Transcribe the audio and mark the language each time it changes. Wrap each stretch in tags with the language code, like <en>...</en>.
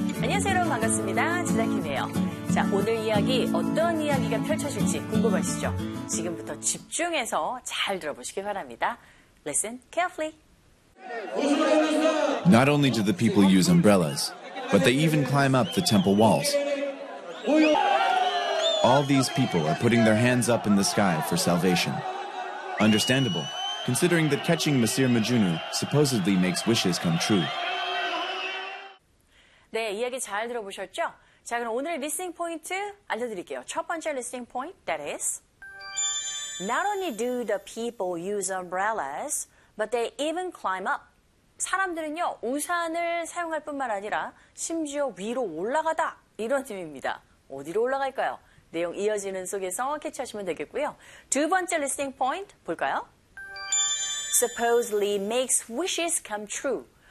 <ko>안녕하세요 여러분, 반갑습니다. 진아킴이에요. 자, 오늘 이야기 어떤 이야기가 펼쳐질지 궁금하시죠? 지금부터 집중해서 잘 들어보시기 바랍니다.</ko> <en>Listen carefully. Not only do the people use umbrellas, but they even climb up the temple walls. All these people are putting their hands up in the sky for salvation. Understandable, considering that catching Masir Majunu supposedly makes wishes come true.</en> <ko>네, 이야기 잘 들어보셨죠? 자, 그럼 오늘의 리스닝 포인트 알려드릴게요. 첫 번째 리스닝 포인트,</ko> <en>that is, Not only do the people use umbrellas, but they even climb up.</en> <ko>사람들은요, 우산을 사용할 뿐만 아니라 심지어 위로 올라가다, 이런 의미입니다. 어디로 올라갈까요? 내용 이어지는 속에서 캐치하시면 되겠고요. 두 번째 리스닝 포인트 볼까요?</ko> <en>Supposedly makes wishes come true.</en>